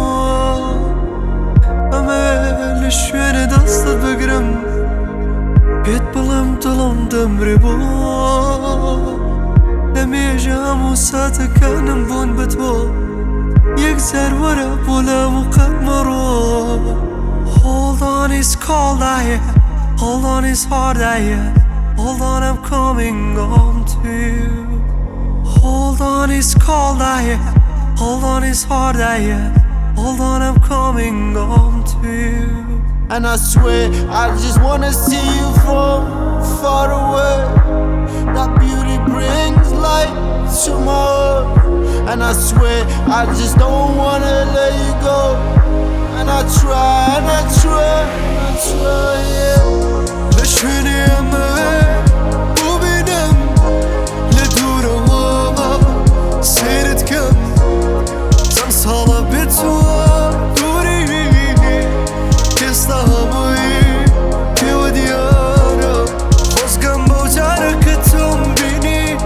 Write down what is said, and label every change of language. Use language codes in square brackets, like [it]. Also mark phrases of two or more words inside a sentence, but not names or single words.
[ckb] ئەمەوێ لە شوێنێ دەستت بگرم پێت بڵێم دڵم دەمرێ بۆ لە مێژە هەموو ساتەکانم بوون بە تۆ یەکجار وەرە بۆ لام و قەت مەڕۆ [en] Hold on, it's cold out here. Hold on, it's hard out here. Hold on, I'm coming home to you. Hold on, it's cold out here. Hold on, it's hard out here. Hold on, I'm coming home to you. And I swear I just wanna see you from far away. That beauty brings light to my heart. And I swear I just don't wanna let you go. And I try, and I try, I try, yeah. [ckb] لە شوێنێ ئەمەوێ ببینم لە دوورەوە سەیرت کەم چەند ساڵە بێت تۆ دووری ئێستا هەمووی پێوە دیارە خۆزگەم بەو جارە کە تۆم بینی